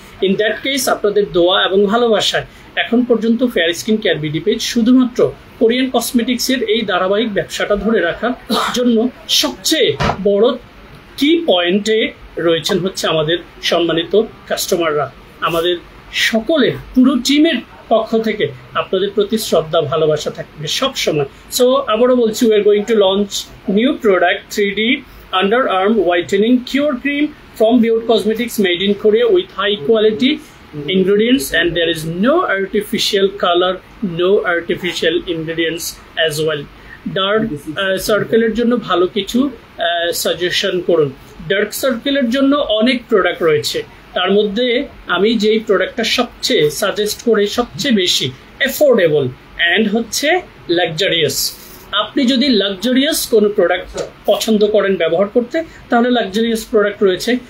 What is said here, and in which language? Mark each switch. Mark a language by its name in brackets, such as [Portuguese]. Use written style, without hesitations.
[English] in that case [Bangla] আপনাদের দোয়া এবং ভালোবাসায় এখন পর্যন্ত fair skin care BD page শুধুমাত্র কোরিয়ান কসমেটিক্সের এই ধারাবাহিক ব্যবসাটা ধরে রাখার জন্য সবচেয়ে বড় কি পয়েন্টে রয়েছেন হচ্ছে আমাদের সম্মানিত কাস্টমাররা। আমাদের সকলের পুরো টিমের পক্ষ থেকে আপনাদের প্রতি শ্রদ্ধা ভালোবাসা থাকবে সব সময়। সো আবারও বলছি, [English] We are going to launch new product 3D underarm whitening cure cream from Beaut Cosmetics, made in Korea with high quality ingredients, and there is no artificial color, no artificial ingredients as well. [Bangla] Dark সার্কেলের জন্য ভালো কিছু suggestion করুন। Dark সার্কেলের জন্য অনেক product রয়েছে, তার মধ্যে আমি যেই প্রোডাক্টটা সবচেয়ে সাজেস্ট করি সবচেয়ে বেশি অ্যাফোর্ডেবল অ্যান্ড হচ্ছে লাক্সারিয়াস। আপনি যদি লাক্সারিয়াস কোনো প্রোডাক্ট পছন্দ করেন ব্যবহার করতে, তাহলে লাক্সারিয়াস প্রোডাক্ট রয়েছে।